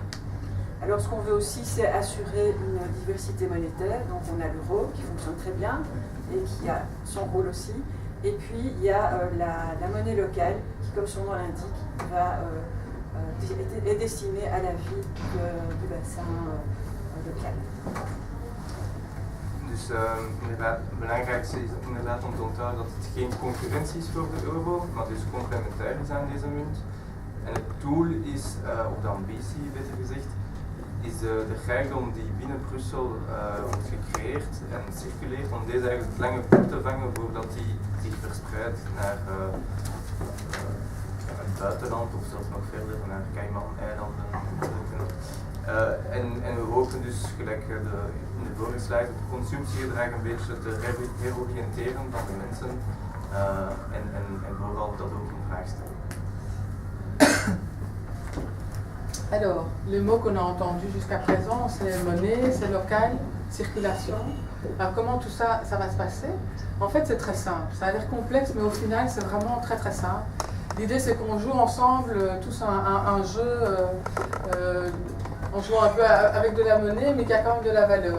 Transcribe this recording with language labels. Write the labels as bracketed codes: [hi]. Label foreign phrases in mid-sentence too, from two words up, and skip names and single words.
[fr] Alors ce qu'on veut aussi, c'est assurer une diversité monétaire. Donc on a l'euro qui fonctionne très bien et qui a son rôle aussi. Et puis il y a la monnaie locale qui, comme son nom l'indique, est destinée à la vie du bassin local. [nl] Dus inderdaad, het belangrijkste is inderdaad om te onthouden dat het geen concurrentie is voor de euro, maar dus complementair is aan deze munt. En het doel is, of de ambitie beter gezegd, is de rijkdom die binnen Brussel wordt gecreëerd en circuleert, om deze eigenlijk langer op te vangen voordat die zich verspreidt naar het buitenland of zelfs nog verder naar Cayman-eilanden. En we hopen dus, gelijk in de vorige slide, het consumptiegedrag een beetje te heroriënteren van de mensen en vooral dat ook in vraag stellen. [fr] Alors, les mots qu'on a entendus jusqu'à présent, c'est monnaie, c'est local, circulation. Alors comment tout ça, ça va se passer? En fait, c'est très simple. Ça a l'air complexe, mais au final, c'est vraiment très très simple. L'idée, c'est qu'on joue ensemble tous un jeu en jouant un peu avec de la monnaie, mais qui a quand même de la valeur.